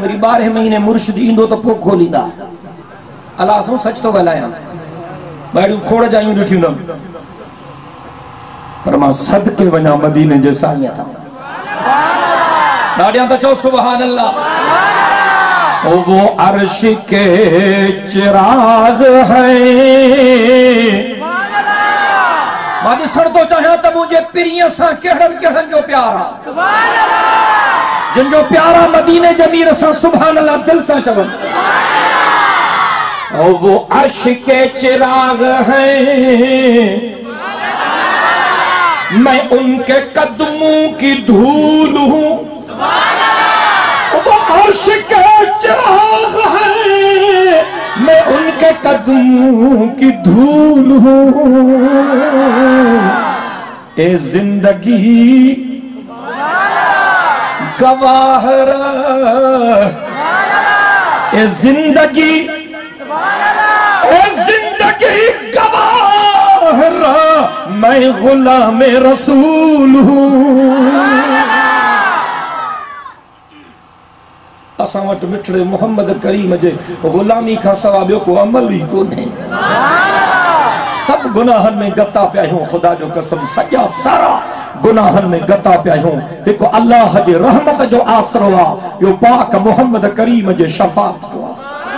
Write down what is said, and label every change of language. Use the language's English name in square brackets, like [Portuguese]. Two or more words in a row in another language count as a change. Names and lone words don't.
[Sindhi] वरी 12 महीने मुर्शिद ईंदो त पोइ खोलींदा। अलाह सां सच थो ॻाल्हायां, ॿाहिरियूं खोड़ जायूं ॾिठियूं अथमि, पर मां सदके वञा मदीने जे साईं तां। ॾाढियां त चओ [Arabic] سبحان الله. [Urdu] وہ عرش کے چراغ ہے, [Sindhi] मां ॾिसण तो चाहियां त मुंहिंजे पीरीअ सां कहिड़नि कहिड़नि जो प्यार आहे, [Arabic] سبحان الله, [Sindhi] जिन जो प्यारा मदीने जमीर सां [Arabic] سبحان الله [Sindhi] दिल सां चवनि। [Urdu] اور وہ عرش کے چراغ ہیں، میں ان کے قدموں کی دھول ہوں. وہ عرش کے چراغ ہیں، میں ان کے قدموں کی دھول ہوں. اے زندگی گواہ رہ، اے زندگی، اے زندگی گواہ رہ، میں غلام رسول ہوں. [Sindhi] असां वटि मिठड़े मोहम्मद करीम जे गुलामी खां सवा ॿियो को अमल ई कोन्हे। सब गुनाहन में गता पिया आहियूं, खुदा जो कसम सॼा सारा गुनाहन में गता पिया आहियूं। हिकु अल्लाह जे रहमत जो आसरो आहे, ॿियो पाक मोहम्मद करीम जे शफ़ाअत जो आसरो।